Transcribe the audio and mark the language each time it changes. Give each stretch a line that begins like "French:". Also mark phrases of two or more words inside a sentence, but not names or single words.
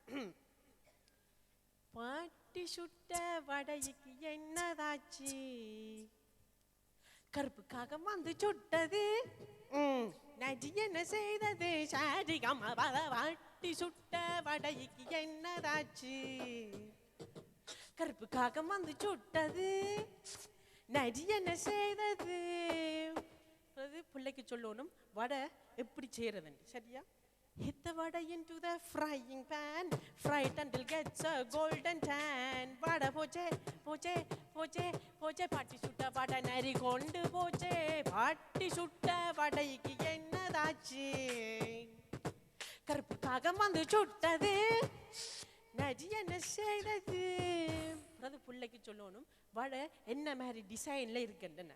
Tamil: பாட்டி சுட்ட வடைக்கு என்னதாச்சு, கருப்புக்காக வந்து சுட்டது, நஜி என்ன செய்தது, சாரிகமா பாட்டி சுட்ட வடைக்கு என்னதாச்சு, கருப்புக்காக வந்து சுட்டது, நஜி என்ன செய்தது. பிள்ளைக்கு சொல்லணும் வடை எப்படி செய்யறதுன்னு. சரியா?
English: Hit the vada into the frying pan, fry it until gets a golden tan.
Tamil: வடை போச்சே போச்சே போச்சே போச்சே, பாட்டி சுட்ட வடை நரி கொண்டு போச்சே, பாட்டி சுட்ட வடைக்கு என்னதாச்சு, கருப்புக்காக வந்து சுட்டது, நரி என்ன செய்தது. பிள்ளைக்கு சொல்லணும் வடை என்ன மாதிரி டிசைன்ல இருக்குன்னு.